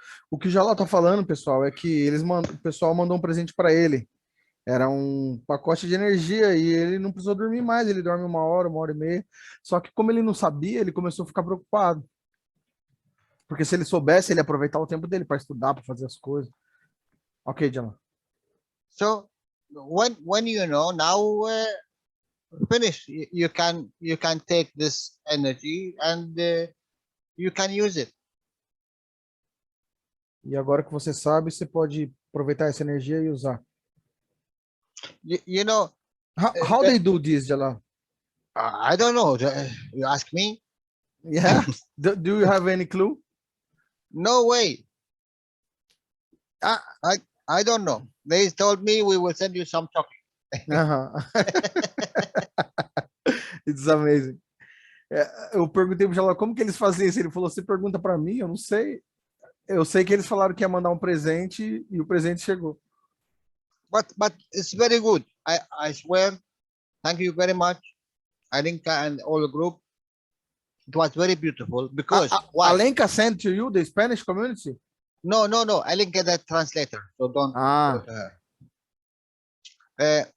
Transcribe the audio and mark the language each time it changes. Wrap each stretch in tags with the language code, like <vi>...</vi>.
<pt>O que o Jalal tá falando, pessoal, é que o pessoal mandou um presente para ele. Era um pacote de energia e ele não precisou dormir mais. Ele dorme 1 hora e meia. Só que como ele não sabia, ele começou a ficar preocupado. Porque se ele soubesse, ele ia aproveitar o tempo dele para estudar, para fazer as coisas. Ok, Jalal.</pt> <en>So when you know now, finish. You can take this energy and you can use it.</en> <pt>E agora que você sabe, você pode aproveitar essa energia e usar.</pt> <en>You know, How they do this, Jalal? I don't know. You ask me? Yeah. Do you have any clue? No way. I don't know. They told me we will send you some chocolate. It's amazing.</en> <pt>Eu perguntei pro Jalal como que eles fazem isso. Ele falou: você pergunta para mim? Eu não sei. Eu sei que eles falaram que ia mandar um presente e o presente chegou.</pt> <en>But it's very good. I swear. Thank you very much, Alinka and all the group. It was very beautiful because why? Alenka sent to you, the Spanish community? No. Alinka the translator. So don't go to her.</en>